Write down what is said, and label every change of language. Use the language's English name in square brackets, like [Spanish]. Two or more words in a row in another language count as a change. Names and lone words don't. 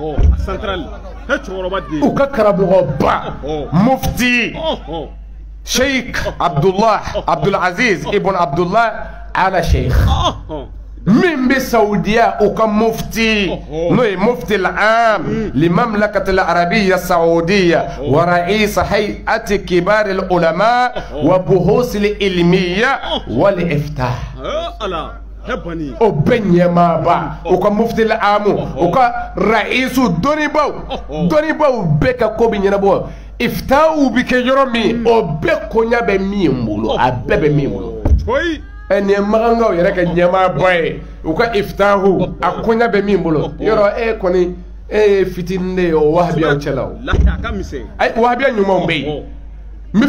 [Bambara] u ka karamɔgɔba mufti sheikh Abdul Aziz ibn Abdullah ala sheikh min bɛ Saudiya u ka mufti n'o ye [Arabic] مفتي العام للمملكة العربية السعودية ورئيس هيئة كبار العلماء والبحوث العلمية والإفتاء [Bambara] o bɛɛ ɲɛmaaba o ka [Arabic] المفتي العام [Bambara] o ka ra'isu dɔnnibaw bɛɛ ka ko bɛ ɲɛnabɔ iftahu bɛ kɛ yɔrɔ min o bɛɛ koɲa bɛ min bolo a bɛɛ bɛ min bolo nin ye magangaw yɛrɛ ka ɲɛmaaba ye u ka iftahu a koɲa bɛ min bolo yɔrɔ kɔni ye fitinin de ye o wahabiyaw cɛla o ayi wahabiya ɲumanw bɛ yen n bɛ